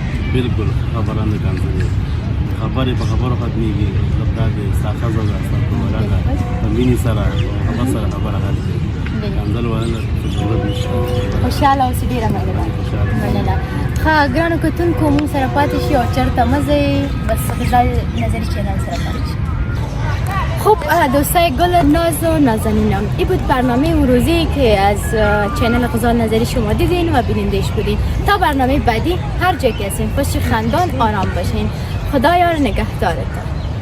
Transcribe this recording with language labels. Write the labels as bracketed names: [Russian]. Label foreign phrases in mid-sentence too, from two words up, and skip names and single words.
[Pashto] بالکل خبره نه کنځلې خبرې په خبرو ختمېږي مطلب دا دی ستا ښځه ده ستا کوره ده په مینې سره هغه سره خبره حل کړي کنځل ویل ضرورت نشته خوشحاله اوسئ ډېره مننه ښه ګرانو کتونکو مونږ سره پاتې شي او چېرته مه ځئ بس غزال نظری چینل سره پاتې شي [Persian] خب دوستای گل ناز و نازنینم این بود برنامه امروزی که از چینل غزال نظری شما دیدین و بینندش بودین تا برنامه بعدی هر جا که هستین خوش خندان آرام باشین خدایا نگهدارتون